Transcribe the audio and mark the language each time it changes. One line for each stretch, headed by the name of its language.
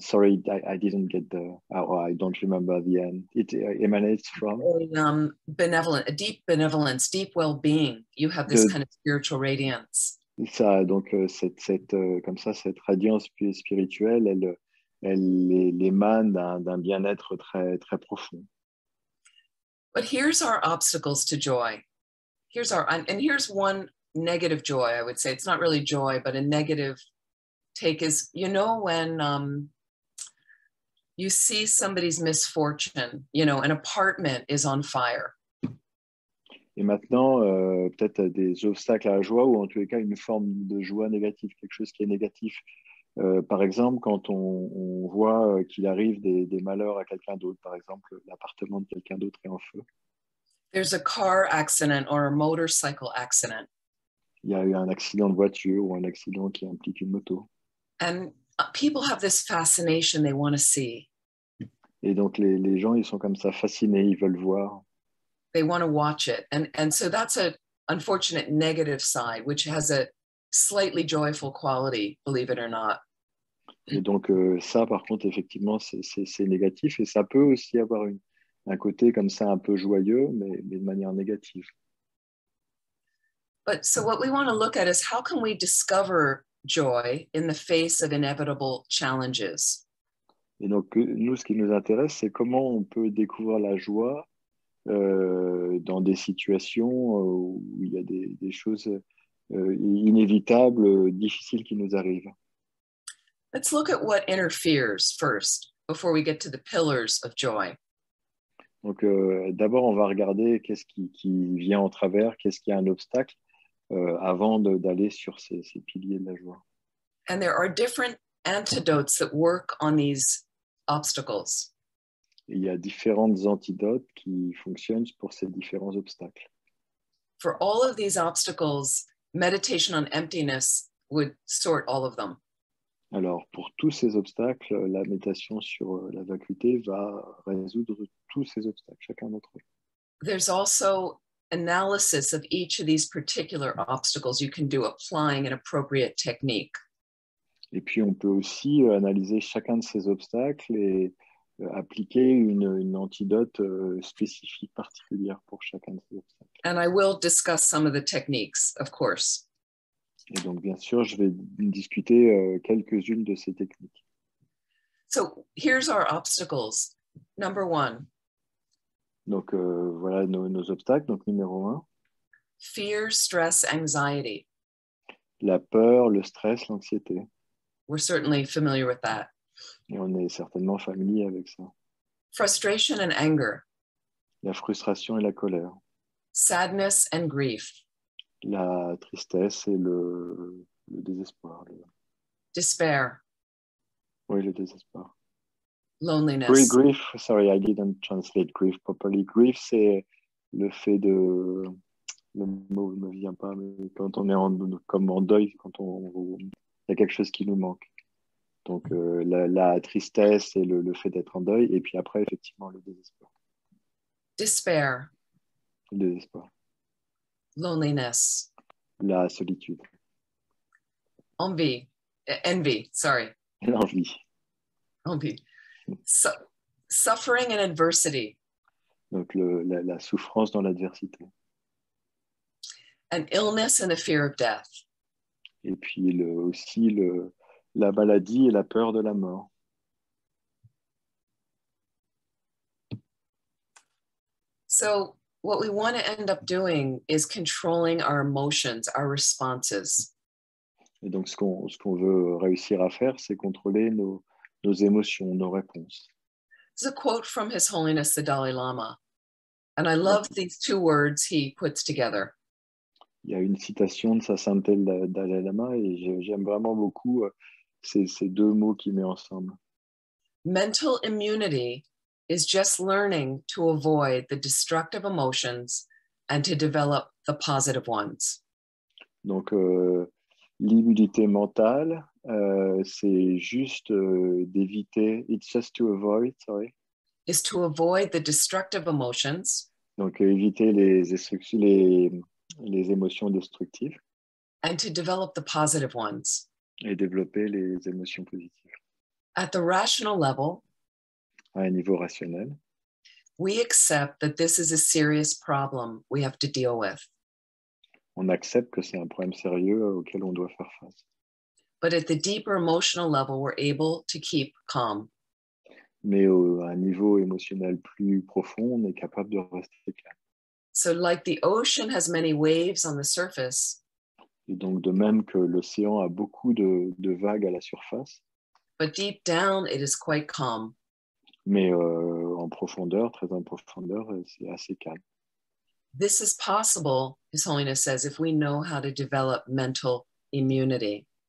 English: Sorry, I didn't get I don't remember the end. It emanates from benevolent, a deep benevolence, deep well-being. You have this kind of spiritual radiance.
French: Ça, donc comme ça, cette radiance spirituelle, elle émane d'un bien-être très très profond.
English: But here's our obstacles to joy. And here's one negative joy, I would say. It's not really joy, but a negative take is, when you see somebody's misfortune, an apartment is on fire.
French: Et maintenant, peut-être des obstacles à la joie, ou en tous les cas une forme de joie négative, quelque chose qui est négatif. Par exemple, quand on voit qu'il arrive des malheurs à quelqu'un d'autre, par exemple, l'appartement de quelqu'un d'autre est en feu.
English: There's a car accident or a motorcycle accident.
French: Il y a eu un accident de voiture ou un accident qui implique une moto.
English: And people have this fascination they want to see.
French: Et donc les gens, ils sont comme ça fascinés, ils veulent voir.
English: They want to watch it. And so that's an unfortunate negative side, which has a slightly joyful quality, believe it or not.
French: Et donc ça, par contre, effectivement, c'est négatif. Et ça peut aussi avoir un côté comme ça un peu joyeux, mais de manière négative.
English: But so what we want to look at is how can we discover joy in the face of inevitable challenges?
French: Et donc, nous, ce qui nous intéresse, c'est comment on peut découvrir la joie dans des situations où il y a des choses inévitables, difficiles qui nous arrivent.
English: Let's look at what interferes first, before we get to the pillars of joy.
French: Donc, d'abord, on va regarder qu'est-ce qui vient en travers, qu'est-ce qui est un obstacle, avant d'aller sur ces piliers de la joie.
English: And there are different antidotes that work on these obstacles.
French: Et il y a différentes antidotes qui fonctionnent pour ces différents obstacles.
English: For all of these obstacles, meditation on emptiness would sort all of them.
French: Alors, pour tous ces obstacles, la méditation sur la vacuité va résoudre tous ces obstacles, chacun d'entre eux.
English: There's also analysis of each of these particular obstacles you can do applying an appropriate technique.
French: Et puis, on peut aussi analyser chacun de ces obstacles et appliquer une antidote spécifique, particulière pour chacun de ces obstacles.
English: And I will discuss some of the techniques, of course.
French: Et donc, bien sûr, je vais discuter quelques-unes de ces techniques.
English: So here's our obstacles. Number one.
French: Donc, voilà nos obstacles. Donc, numéro 1.
English: Fear, stress, anxiety.
French: La peur, le stress, l'anxiété.
English: We're certainly familiar with that.
French: Et on est certainement familier avec ça.
English: Frustration and anger,
French: La frustration et la colère,
English: sadness and grief,
French: la tristesse et le désespoir.
English: despair,
French: Oui, le désespoir.
English: loneliness. Grief, sorry, I didn't translate grief properly.
French: Grief, c'est le fait de... Le mot ne me vient pas, mais quand on est comme en deuil, quand il y a quelque chose qui nous manque. Donc, la tristesse et le fait d'être en deuil, et puis après, effectivement, le désespoir.
English: Despair,
French: Le désespoir.
English: loneliness,
French: La solitude.
English: envy, sorry,
French: L'envie.
English: envy. Suffering and adversity,
French: Donc, la souffrance dans l'adversité.
English: and illness and the fear of death.
French: Et puis aussi la maladie et la peur de la mort.
English: So what we want to end up doing is controlling our emotions, our responses.
French: Et donc, ce qu'on veut réussir à faire, c'est contrôler nos émotions, nos réponses.
English: This is a quote from His Holiness the Dalai Lama. And I love these two words he puts together.
French: Il y a une citation de sa sainteté le Dalai Lama et j'aime vraiment beaucoup ces deux mots qu'il met ensemble.
English: Mental immunity is just learning to avoid the destructive emotions and to develop the positive ones.
French: Donc, l'immunité mentale, c'est juste d'éviter,
English: it's just to avoid, sorry. Is to avoid the destructive emotions.
French: Donc, éviter les émotions destructives.
English: And to develop the positive ones.
French: Et développer les émotions positives.
English: At the rational level,
French: à un niveau rationnel,
English: we accept that this is a serious problem we have to deal with.
French: On accepte que c'est un problème sérieux auquel on doit faire face.
English: But at the deeper emotional level, we're able to keep calm.
French: Mais à un niveau émotionnel plus profond, on est capable de rester calme.
English: So like the ocean has many waves on the surface,
French: Et donc, de même que l'océan a beaucoup de vagues à la surface,
English: but deep down, it is quite calm.
French: mais en profondeur, très en profondeur, c'est assez calme.
English: This is possible, His Holiness says, if we know how to develop mental immunity.